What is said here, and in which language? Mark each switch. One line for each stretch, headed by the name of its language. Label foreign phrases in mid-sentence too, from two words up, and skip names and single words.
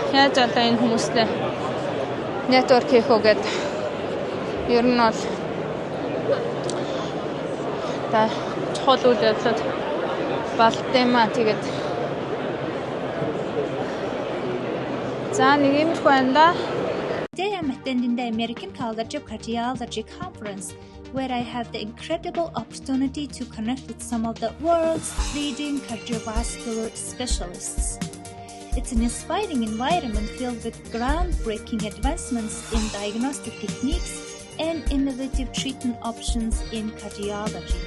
Mongolian: Яаж одоо энэ хүмүүстэй network хийх үү гэдэг ер нь бол та чухал үйл явдлууд болдгиймаа. Тэгээд за нэг иймэрхүү байна да.
English: Today I'm attending the American College of Cardiology conference, where I have the incredible opportunity to connect with some of the world's leading cardiovascular specialists. It's an inspiring environment filled with groundbreaking advancements in diagnostic techniques and innovative treatment options in cardiology.